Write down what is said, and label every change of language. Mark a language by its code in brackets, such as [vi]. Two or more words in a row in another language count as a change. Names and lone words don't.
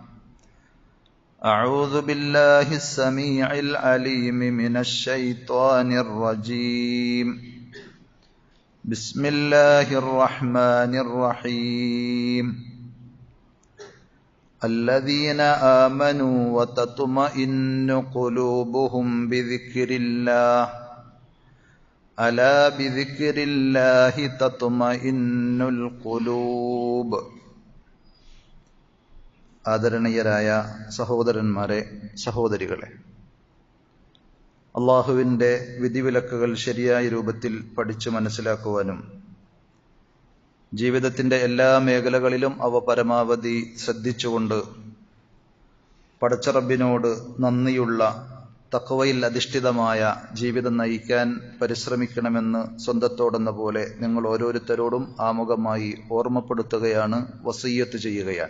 [ar] أعوذ بالله السميع العليم من الشيطان الرجيم بسم الله الرحمن الرحيم الذين آمنوا وتطمئن قلوبهم بذكر الله ألا بذكر الله تطمئن القلوب. [ml] ആദരണീയരായ സഹോദരന്മാരെ, സഹോദരികളെ, അള്ളാഹുവിൻ്റെ വിധിവിലക്കുകൾ ശരിയായ രൂപത്തിൽ പഠിച്ചു മനസ്സിലാക്കുവാനും ജീവിതത്തിൻ്റെ എല്ലാ മേഖലകളിലും അവ പരമാവധി ശ്രദ്ധിച്ചുകൊണ്ട് പടച്ച റബ്ബിനോട് നന്ദിയുള്ള തഖ്വയിൽ അധിഷ്ഠിതമായ ജീവിതം നയിക്കാൻ പരിശ്രമിക്കണമെന്ന് സ്വന്തത്തോടെന്ന പോലെ നിങ്ങൾ ഓരോരുത്തരോടും ആമുഖമായി ഓർമ്മപ്പെടുത്തുകയാണ്, വസിയ്യത്ത് ചെയ്യുകയാണ്.